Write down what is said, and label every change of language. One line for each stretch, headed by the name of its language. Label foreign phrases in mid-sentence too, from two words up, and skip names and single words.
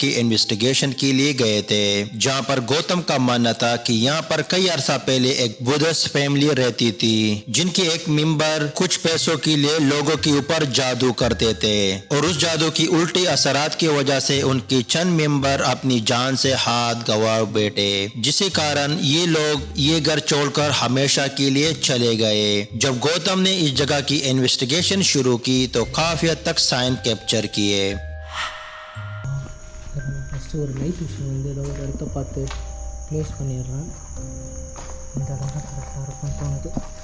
Hindi: की इन्वेस्टिगेशन के लिए गए थे जहां पर गौतम का मानना था कि यहां पर कई अरसा पहले एक
English: Buddhist family
Hindi: रहती थी जिनके एक मेंबर कुछ पैसों के लिए लोगों के ऊपर जादू करते थे और उस जादू की उल्टी असरात की वजह से उनके चंद मेंबर अपनी जान से हाथ गंवा बैठे जिसके कारण ये लोग ये घर छोड़कर हमेशा के लिए चले गए। जब गौतम ने इस जगह की इन्वेस्टिगेशन शुरू की तो काफी हद तक
English: sign capture
Hindi: किए।
Tamil: ஃபஸ்ட்டு ஒரு லைட் விஷயம் வந்து ஏதோ ஒரு இடத்த பார்த்து ப்ளேஸ் பண்ணிடுறேன். இந்த இடம் தான் கரெக்டாக இருக்கும்னு தோணுது.